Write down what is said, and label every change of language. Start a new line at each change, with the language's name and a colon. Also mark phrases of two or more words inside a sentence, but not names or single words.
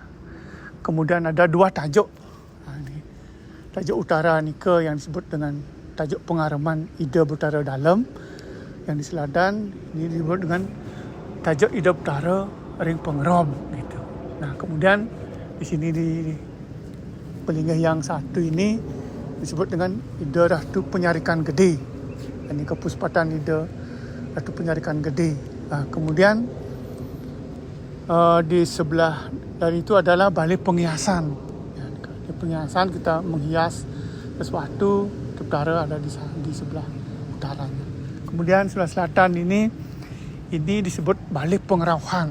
Indonesian: Kemudian ada 2 tajuk. Tajuk utara Anika yang disebut dengan tajuk pengareman Ida Utara Dalem. Yang di selatan ini disebut dengan tajuk Ida Utara Ring Pengerom gitu. Nah, kemudian di sini di pelinggih yang satu ini disebut dengan Ida Ratu Penyarikan Gede. Ini kepuspatan Ida Ratu Penyarikan Gede. Nah, kemudian di sebelah dari itu adalah balai penghiasan. Ya, di penghiasan kita menghias sesuatu, utara ada di sebelah utaranya. Kemudian sebelah selatan ini disebut balai pengerauhan.